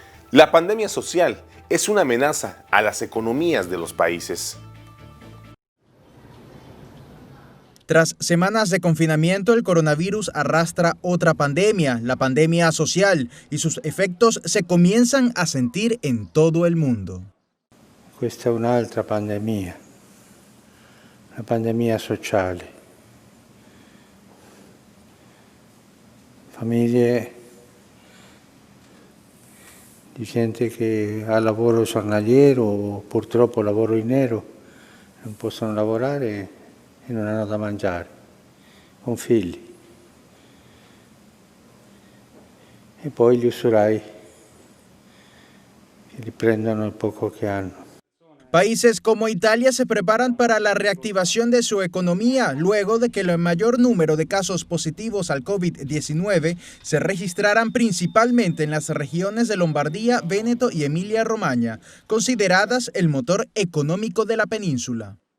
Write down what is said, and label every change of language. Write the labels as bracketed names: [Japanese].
[Spanish] La pandemia social es una amenaza a las economías de los países. Tras semanas de confinamiento, el coronavirus arrastra otra pandemia, la pandemia social, y sus efectos se comienzan a sentir en todo el mundo. [Italian] Questa è un'altra pandemia, una pandemia sociale. Famiglie di gente che ha lavoro giornaliero o purtroppo lavoro in nero, non possono lavorare e non hanno da mangiare, con figli. E poi gli usurai che li prendono il poco che hanno. [Spanish] Países como Italia se preparan para la reactivación de su economía luego de que el mayor número de casos positivos al COVID-19 se registraran principalmente en las regiones de Lombardía, Véneto y Emilia-Romagna, consideradas el motor económico de la península.